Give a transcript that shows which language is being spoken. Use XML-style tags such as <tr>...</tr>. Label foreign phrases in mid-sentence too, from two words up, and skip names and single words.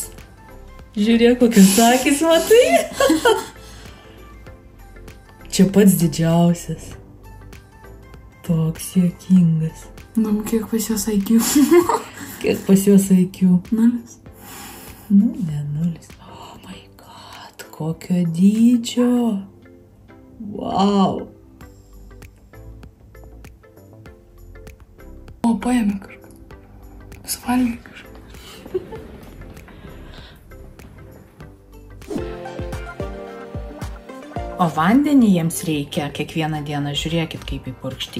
<lt>Žiūrėk, kokius akis matai. Čia pats didžiausias. Toks juokingas. Kiek pas jos IQ? Kiek pas jos IQ? 0. Nu, ne 0.</lt> <en>Oh my god,</en> <lt>kokio dydžio. Wow. O, paėmė kažką. Suvalgė kažką. O vandenį jiems reikia kiekvieną dieną, žiūrėkit, kaip įpurkšti.</lt>